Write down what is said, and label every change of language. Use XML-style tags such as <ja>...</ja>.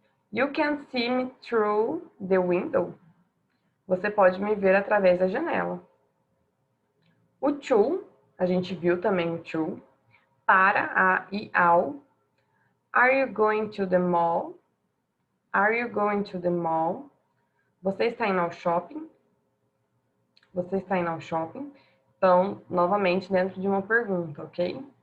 <en>You can see me through the window.</en> <pt>Você pode me ver através da janela. O to, a gente viu também o to. Para, a e ao.</pt> <en>Are you going to the mall? Are you going to the mall?</en> <pt>Você está indo ao shopping? Você está indo ao shopping? Então, novamente, dentro de uma pergunta, ok?</pt>